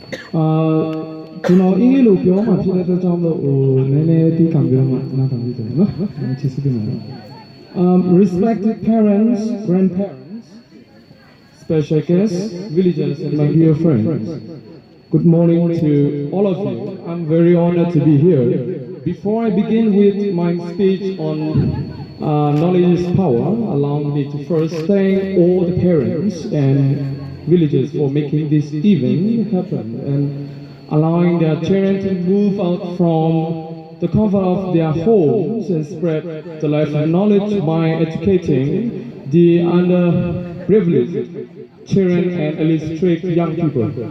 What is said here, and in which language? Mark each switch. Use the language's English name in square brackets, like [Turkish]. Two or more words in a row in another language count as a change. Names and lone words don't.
[Burmese] ကျွန်တော်အင်္ဂလိပ်လိုပြောမှဖြစ်တဲ့အတွက်ကြောင့်လို့နည်းနည်းတီးခံပြီးတော့မှနားထောင်ကြည့်တယ်နော်။ချစ်စစ်တယ်နော်။ [English] Respected parents, grandparents, special guests, villagers, and my dear friends. Good morning to all of you. I'm very honored to be here. Before I begin with my speech on knowledge is power, allow me to first thank all the parents and villagers for making this event happen and allowing their children to move out from the comfort of their homes and spread the life of knowledge by educating the underprivileged children and illiterate young people.